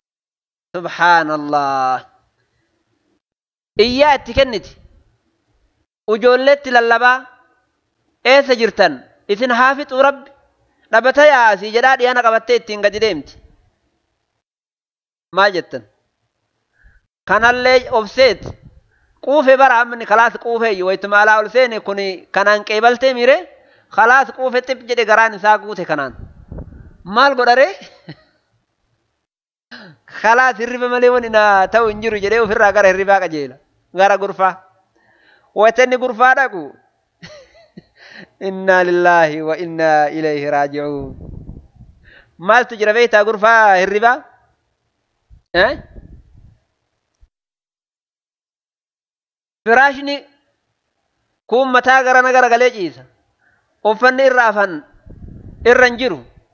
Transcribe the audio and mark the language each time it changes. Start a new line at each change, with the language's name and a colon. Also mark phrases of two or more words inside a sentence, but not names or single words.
Oromo: subhaanallah iyyaa itti kenniti ujoolletti lallabaa eessa jirtan isin haafixuu rabbi dhabata yaasii jedhaa dhiyaana qabattee ittiin gadi deemti maal jettan kanallee obseet quufe bara amni kalaas quufeeyyu waytuma alaa ol seene kuni kanaan qeebaltee mire kalaas quufe xip jedhe garaan isaa guute kanaan maal godharee kalaas hirriba malee wani na ta'u hin jiru jedhee ofirraa gara hirribaa qajeela gara gurfaa waytanni gurfaa dhaqu
Arabic: إنا لله وإنا إليه راجعون
Oromo: maaltu jira beektaa gurfaa hirribaa firaashni kun mataa garana gara galee ciisa uffanni irra afan irra hin jiru